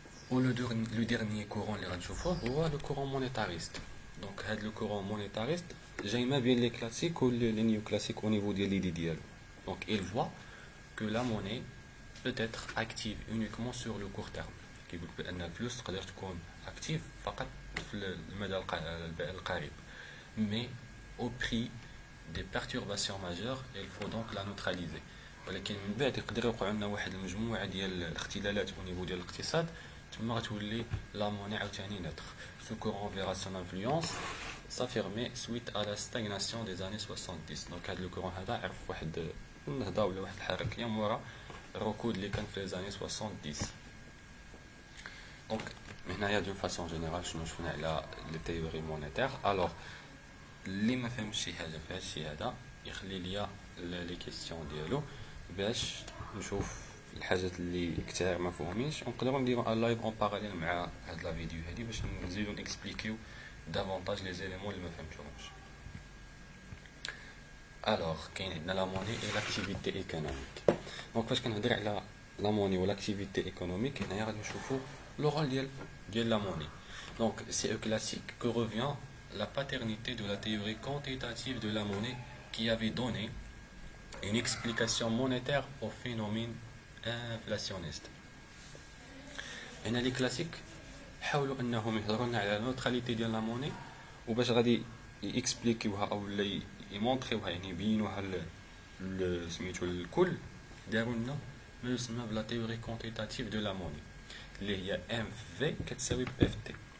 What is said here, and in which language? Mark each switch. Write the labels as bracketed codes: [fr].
[ar] و لو ديرنيي كورون اللي غنشوفوه هو لو كورون مونيتاريست. دونك هاد لو كورون مونيتاريست جاي ما بين لي كلاسيك و لي نيو كلاسيك au niveau ديال ليدي ديالو. [fr] دونك il voit que la monnaie peut être active uniquement sur le court terme. [ar] كيقول بان الفلوس تقدر تكون اكتيف فقط في المدى القريب. [fr] mais au prix des perturbations majeures il faut donc la neutraliser. [ar] ولكن من بعد يقدر يوقع لنا واحد المجموعه ديال الاختلالات au niveau ديال الاقتصاد تما غتولي لا موني عاوتاني نوتر. [fr] Ce courant verra son influence s'affirmer suite à la stagnation des années 70. [ar] دونك هذا الكورون هذا عرف واحد النهضه ولا واحد الحركه مورا الركود اللي كان في les années 70. دونك هنايا دون فاسون جينيرال شنو شفنا على لي تيوري مونيتير. الوغ اللي ما فهمش شي حاجه في هذا الشيء هذا يخلي ليا لي كيسيون ديالو باش نشوف الحاجات اللي كثير ما فهمينش ونقدروا نديروا ان لايف اون باراليل مع هاد لا فيديو هادي باش نزيدو نكسبليكيو دافونتاج لي زيليمون اللي ما فهمتوهمش. الوغ كاين عندنا لا موني اي لاكتيفيتي ايكونوميك. دونك فاش كنهضر على لا موني و لاكتيفيتي ايكونوميك هنايا غادي نشوفوا لو رول ديال لا موني. [fr] دونك سي او كلاسيك كو ريفيان la paternité de la théorie quantitative de la monnaie qui avait donné une explication monétaire au phénomène inflationniste. [ar] هنا لي كلاسيك حاولوا انهم يهضروا لنا على النوتراليتي ديال لا موني وباش غادي يكسبليكيوها او يمونطريوها يعني يبينوها سميتو الكل داروا لنا ما يسمى بلا تيوري كونتيتاتيف دو لا موني اللي هي ام في كتساوي بي اف تي.